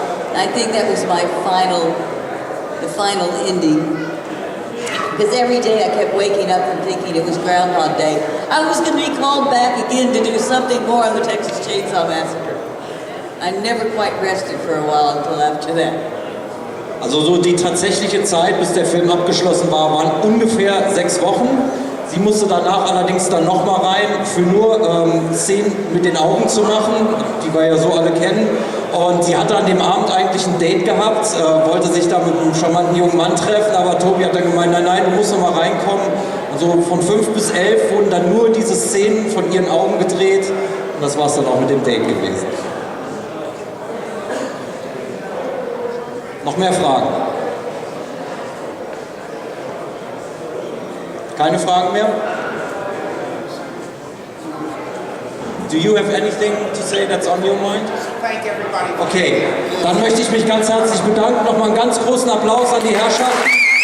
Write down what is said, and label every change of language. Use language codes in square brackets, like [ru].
[en] And I think that was my the final ending. Because every day I kept waking up and thinking it was Groundhog Day. I was going to be called back again to do something more on the Texas Chain Saw Massacre. I never quite rested for a while until after that. [de] Also so die tatsächliche Zeit, bis der Film abgeschlossen war, waren ungefähr 6 Wochen. Sie musste danach allerdings dann nochmal rein, für nur Szenen mit den Augen zu machen, die wir ja so alle kennen. Und sie hatte an dem Abend eigentlich ein Date gehabt, wollte sich da mit einem charmanten jungen Mann treffen, aber Tobi hat dann gemeint, nein, du musst noch mal reinkommen. Also von 5 bis 11 wurden dann nur diese Szenen von ihren Augen gedreht und das war es dann auch mit dem Date gewesen. Noch mehr Fragen? Keine Fragen mehr? [en] Do you have anything to say that's on your mind? Thank everybody. [de] Okay, dann möchte ich mich ganz herzlich bedanken. Nochmal einen ganz großen Applaus an die Herrschaft.